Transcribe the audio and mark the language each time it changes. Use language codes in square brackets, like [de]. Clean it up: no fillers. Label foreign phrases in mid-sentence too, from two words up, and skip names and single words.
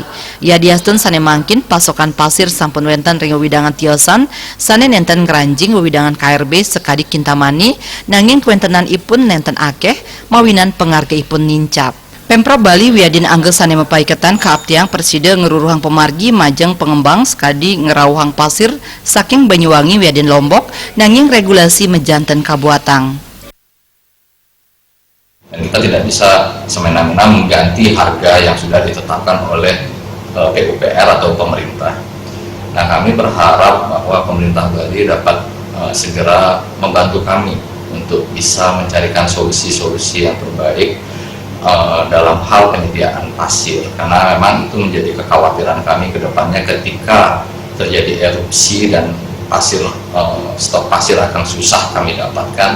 [ban] Ya diasten sane mangkin pasokan pasir sampun wenten ring widangan Tiosan, sane nenten ngeranjing widangan KRB sekadi Kintamani, nanging kuentenan ipun nenten akeh, mawinan pengharga ipun nincap. Pemprov Bali wiadin anggel sane mepaiketan kaaptiang persida ngeruruhang pemargi majeng pengembang sekadi ngerawuhang pasir saking Banyuwangi wiadin Lombok nanging regulasi mejanten kabuatang. [id] Dan kita tidak bisa semena-mena mengganti harga yang sudah ditetapkan oleh PUPR atau pemerintah. Nah, kami berharap bahwa pemerintah Bali dapat segera membantu kami untuk bisa mencarikan solusi-solusi yang terbaik dalam hal penyediaan pasir, karena memang itu menjadi kekhawatiran kami ke depannya ketika terjadi erupsi dan pasir stok pasir akan susah kami dapatkan.